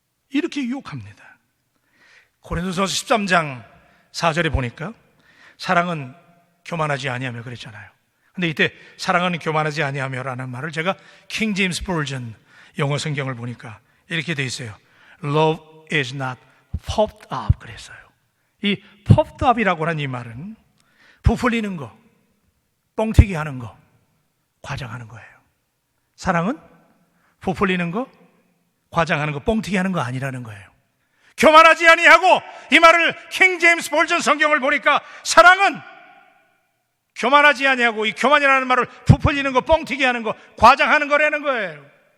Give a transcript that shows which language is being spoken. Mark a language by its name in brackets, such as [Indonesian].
[Korean] 이렇게 유혹합니다. 고린도서 13장 4절에 보니까 사랑은 교만하지 아니하며 그랬잖아요. 근데 이때 사랑은 교만하지 아니하며라는 말을 제가 킹 제임스 버전 영어 성경을 보니까 이렇게 돼 있어요. [English] Love is not puffed up [Korean] 그랬어요. 이 puffed up이라고 하는 이 말은 부풀리는 거, 뻥튀기 하는 거, 과장하는 거예요. 사랑은 부풀리는 거, 과장하는 거, 뻥튀기 하는 거 아니라는 거예요. 교만하지 아니하고, 이 말을 킹 제임스 버전 성경을 보니까 사랑은 교만하지 아니하고, 이 교만이라는 말을 부풀리는 거, 뻥튀기 하는 거, 과장하는 거라는 거예요.